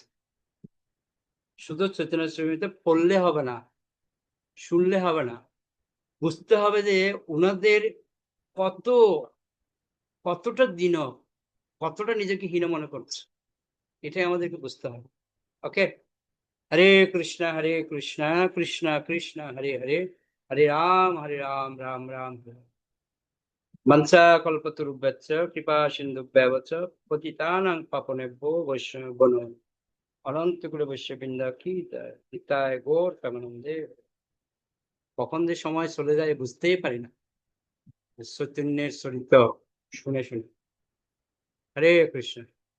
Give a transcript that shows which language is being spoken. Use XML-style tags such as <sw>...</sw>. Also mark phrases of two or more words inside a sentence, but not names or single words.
<bn>শুধু চৈতন্য চরিতামৃত পড়লে হবে না, শুনলে হবে না, বুঝতে হবে যে ওনাদের কত কতটা দিন কতটা নিজেকে হীন মনে করছে, এটাই আমাদেরকে বুঝতে হবে। ওকে, হরে কৃষ্ণ কৃষ্ণ কৃষ্ণ হরে হরে, হরে রাম রাম রাম হরে।</bn> <sa>মনসা কল্পতরুভ্যশ্চ কৃপা সিন্ধুভ্যেব চ পতিতানাং পাবনেভ্যো বৈষ্ণবেভ্যো নমো নমঃ।</sa> <bn>অনন্ত কুলে বৈষ্ণববৃন্দ কি নিতাই গৌর প্রেমানন্দে। কখন যে সময় চলে যায় বুঝতেই পারি না চৈতন্যের চরিত্র শুনে শুনে। হরে কৃষ্ণ।</bn>